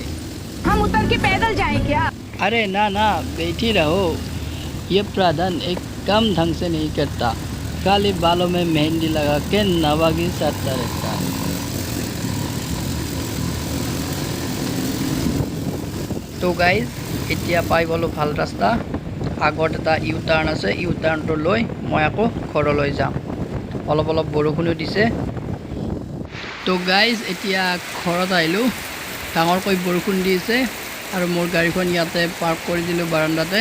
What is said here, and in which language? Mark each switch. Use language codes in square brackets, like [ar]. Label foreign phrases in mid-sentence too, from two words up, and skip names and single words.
[hi] हम उतर के पैदल जाएं क्या? अरे ना ना, बैठी रहो। ये प्रधान एक काम ढंग से नहीं करता, खाली बालों में मेहंदी लगा के नवागी साधता रहता है। [as] तो गाइज এতিয়া পাই গ'লোঁ ভাল ৰাস্তা। আগত এটা ইউ টাৰ্ণ আছে, ইউ টাৰ্ণটো লৈ মই আকৌ ঘৰলৈ যাম। অলপ অলপ বৰষুণো দিছে। তো গাইজ এতিয়া ঘৰত আহিলোঁ, ডাঙৰকৈ বৰষুণ দিছে আৰু মোৰ গাড়ীখন ইয়াতে পাৰ্ক কৰি দিলোঁ বাৰাণ্ডাতে।